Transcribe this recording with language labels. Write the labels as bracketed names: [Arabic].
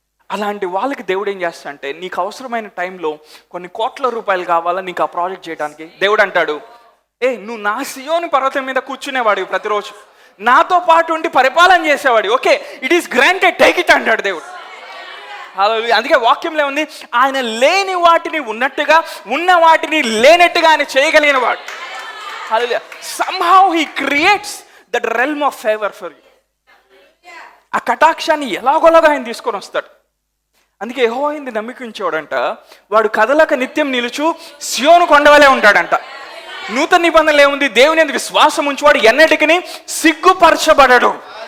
[Telugu] అలాంటి వాళ్ళకి దేవుడు ఏం చేస్తా అంటే, నీకు అవసరమైన టైంలో కొన్ని కోట్ల రూపాయలు కావాలా నీకు ఆ ప్రాజెక్ట్ చేయడానికి, దేవుడు అంటాడు, నువ్వు నా సియోను పర్వతం మీద కూర్చునేవాడు, ప్రతిరోజు నాతో పాటు ఉండి పరిపాలన చేసేవాడు. [English] okay, it is granted, take it [Telugu] అంటాడు దేవుడు. [English] Hallelujah. [Telugu] అందుకే వాక్యంలో ఉంది, ఆయన లేని వాటిని ఉన్నట్టుగా, ఉన్న వాటిని లేనట్టుగా ఆయన చేయగలిగిన వాడు. హల్లెలూయా. [English] somehow he creates that realm of favor for you. [Telugu] ఆ కటాక్షాన్ని ఎలాగోలాగా ఆయన తీసుకొని వస్తాడు. అందుకే యెహోవాను నమ్మికించేవాడంట, వాడు కదలక నిత్యం నిలుచు సియోను కొండవలే ఉంటాడంట. నూతన నిబంధనలు ఏముంది? దేవుని యందు విశ్వాసం ఉంచేవాడు ఎన్నటికీ సిగ్గుపరచబడడు.